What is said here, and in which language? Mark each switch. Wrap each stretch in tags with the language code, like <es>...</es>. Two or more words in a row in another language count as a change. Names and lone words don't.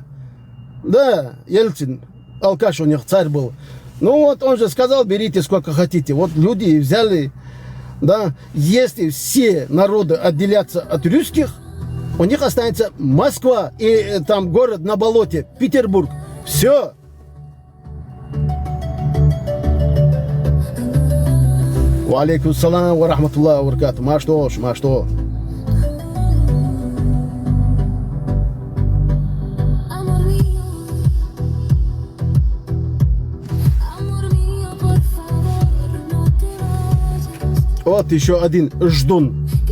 <ru>Да, Ельцин, алкаш у них царь был. Ну вот он же сказал, берите сколько хотите. Вот люди взяли, да, если все народы отделятся от русских, у них останется Москва и там город на болоте, Петербург. Все.</ru> <ar>وعليكم السلام ورحمة الله وبركاته.</ar> <ru>Машто. Вот еще один ждун.</ru>